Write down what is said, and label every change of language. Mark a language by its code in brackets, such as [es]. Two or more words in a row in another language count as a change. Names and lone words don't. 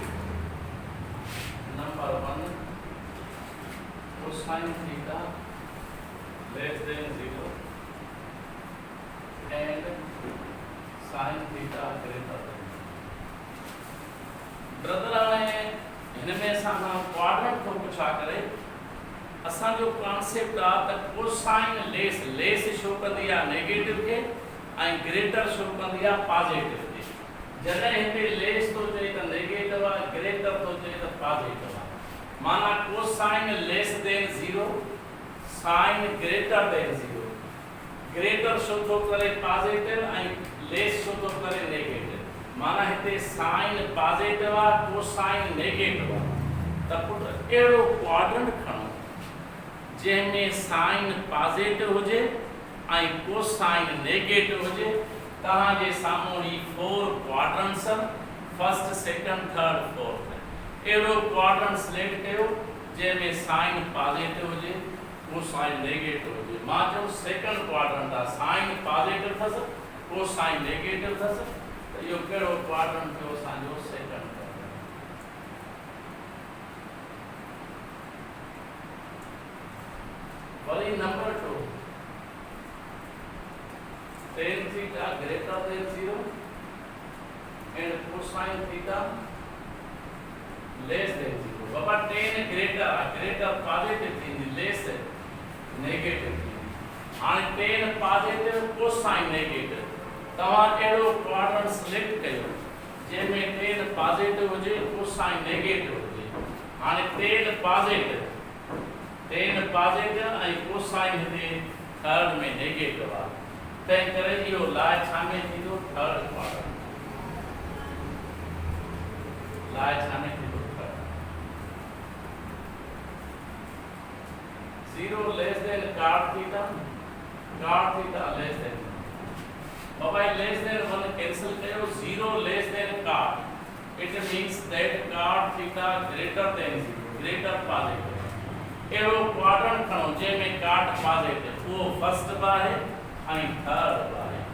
[en] number 1 cosine theta less than 0 and sin theta greater than [sd] ब्रदर हाणे हिनमें असां क्वाड्रेंट थो पुछा करे असां जो कॉन्सेप्ट आ त [en] cosine less show [sd] कंदी आ नेगेटिव के ऐं [en] greater show [sd] कंदी आ पॉजिटिव के जॾहिं हिते लेस तो चए त नेगेटिव आ ग्रेटर तो चए त पॉजिटिव आ माना [en] cosine less than [sd] 0 [en] sine greater than 0 greater show [sd] तो करे पॉजिटिव ऐं [en] less show [sd] तो करे नेगेटिव माना हिते साइन पॉजिटिव आ कोसाइन नेगेटिव आ त पुट एड़ो क्वाड्रेंट खणो जंहिंमें [en] sine positive [sd] हुजे ऐं [en] cosine negative [sd] हुजे तहां जे साम्हूं ही 4 [en] quadrants first second third fourth [sd] एड़ो [en] quadrant select [sd] कयो जंहिंमें [en] sine positive [sd] हुजे [en] cosine negative [sd] हुजे मां जो [en] second quadrant [sd] आ [en] sine positive [sd] थस [en] cosine negative [sd] थस यो केड़ो क्वाड्रेंट थियो असांजो [en] second quadrant वरी नंबर 2 tan theta greater than 0 and cosine theta less than 0 [sd] बाबा [en] tan greater positive [sd] थींदी लेस नेगेटिव थींदी हाणे [en] tan positive cosine negative [sd] तव्हां एड़ो [en] quadrant select [sd] कयो जंहिंमें [en] tan positive [sd] हुजे [en] cosine negative [sd] हुजे हाणे tan पॉजिटिव ऐं कोसाइन हिते थर्ड में नेगेटिव आहे तंहिं करे इहो लाइ छा में थींदो [en] third quadrant लाइ [sd] छा में थींदो [en] third 0 less than cot theta less than By less than 1 cancel करो 0 less than cot. It means that cot theta greater than 0, greater positive. [sd] एरो क्वाड्रेंट खणो जंहिंमें [en] cot positive [hi] वो फर्स्ट बार है [sd] and third बार है.